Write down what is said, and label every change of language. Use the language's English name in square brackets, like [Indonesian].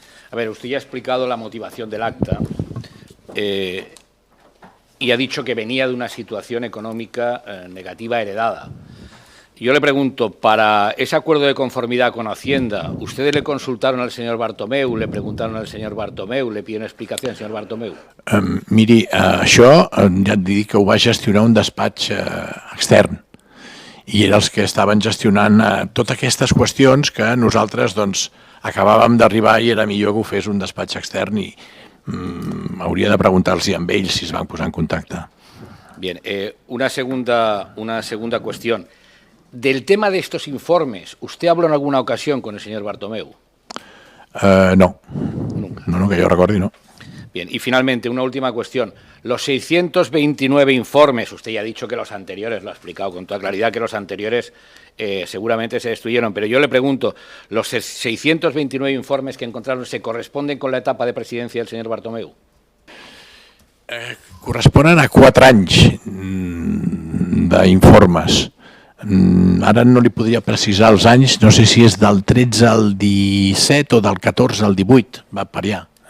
[Spanish] A ver, usted ya ha explicado la motivación del acta y ha dicho que venía de una situación económica negativa heredada. Yo le pregunto, para ese acuerdo de conformidad con Hacienda, ¿ustedes le consultaron al señor Bartomeu, le preguntaron al señor Bartomeu, le pidieron explicación al señor Bartomeu? [Catalan] Miri, això ja et dic que ho va gestionar un despatx extern i eren els que estaven gestionant totes aquestes qüestions que nosaltres acabàvem d'arribar i era millor que ho fes un despatx extern i hauria de preguntar-los amb ells si es van posar en contacte. [Spanish] Bien, una segunda cuestión. Del tema de estos informes, ¿usted habló en alguna ocasión con el señor Bartomeu? No. Nunca. No, que yo recuerde, no. Bien, y finalmente, una última cuestión. Los 629 informes, usted ya ha dicho que los anteriores, lo ha explicado con toda claridad, que los anteriores seguramente se destruyeron, pero yo le pregunto, ¿los 629 informes que encontraron se corresponden con la etapa de presidencia del señor Bartomeu? [Catalan] Corresponen a 4 anys d'informes. Ara no li podria precisar els anys, no sé si és del 13 al 17 o del 14 al 18, va per allà.